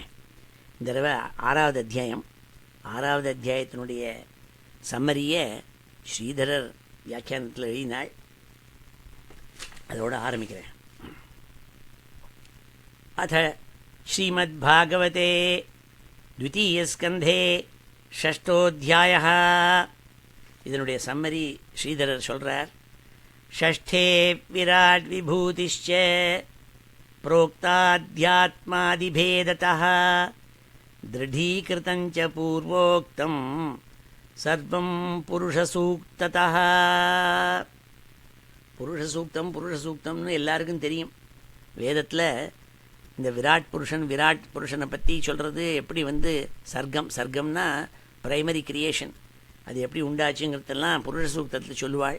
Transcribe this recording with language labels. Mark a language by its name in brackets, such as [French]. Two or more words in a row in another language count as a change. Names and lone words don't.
[Tamil] இந்த தடவை 6வது அத்தியாயம். 6வது அத்தியாயத்தினுடைய சம்மரியை ஸ்ரீதரர் வியாக்கியானத்தில் எழுதினாள். அதோடு ஆரம்பிக்கிறேன். [Sanskrit] अथ श्रीमद्भागवते द्वितीयस्कन्धे षष्ठोऽध्यायः. [Tamil] இதனுடைய சம்மரி ஸ்ரீதரர் சொல்கிறார். [Sanskrit] षष्ठे विराट विभूतिश्च प्रोक्ताध्यात्मादिभेदतः दृढीकृतञ्च पूर्वोक्तं सर्वं पुरुषसूक्ततः. [Tamil] புருஷசூக்தம்னு எல்லாருக்கும் தெரியும். வேதத்தில் இந்த விராட் புருஷனை பற்றி சொல்கிறது எப்படி வந்து சர்க்கம்னா [English] primary creation, [Tamil] அது எப்படி உண்டாச்சுங்கிறதெல்லாம் புருஷ சூக்தத்தில் சொல்லுவாள்.